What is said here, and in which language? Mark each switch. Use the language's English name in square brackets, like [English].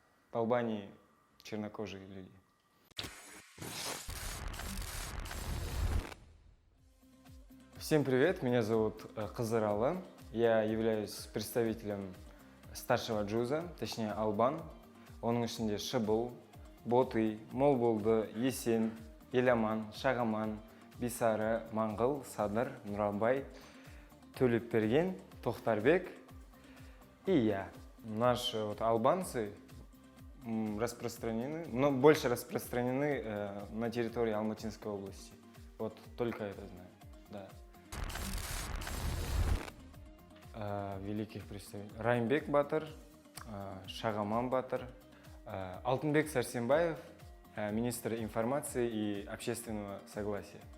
[Russian] В Албании чернокожие люди. Всем привет, меня зовут Кызыр Алла. Я являюсь представителем старшего джуза, точнее албан. [Kazakh] Оның ішінде Шыбыл, Боты, Молболды, Есен, Еламан, Шағаман, Бисары, Маңғыл, Садыр, Нұрабай, Төлепберген, Тохтарбек. [Russian] И я. Наши албанцы распространены, но больше распространены на территории Алматинской области. Вот только это знаю, да. Великих представителей. Райымбек Батыр, Шағаман Батыр, Алтынбек Сәрсенбаев, министр информации и общественного согласия.